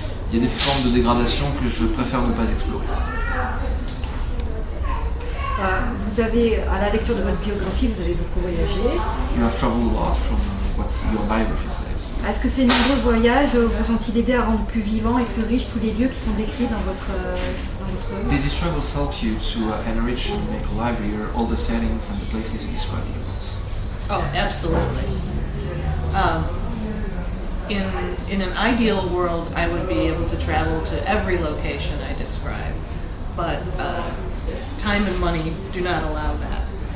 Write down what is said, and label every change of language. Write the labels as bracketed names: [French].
[French] Il y a des formes de dégradation que je préfère ne pas explorer. Vous avez, à la lecture de votre biographie, vous avez beaucoup voyagé. [English] You have traveled a lot from what your biography says. [French] Est-ce que ces nombreux voyages vous ont-ils aidé à rendre plus vivants et plus riches tous les lieux qui sont décrits dans votre œuvre? [English] Did these travels help you to enrich and make livelier all the settings and the places you describe in your books? Oh, absolutely. In an ideal world, I would be able to travel to every location I describe, but time and money do not allow that.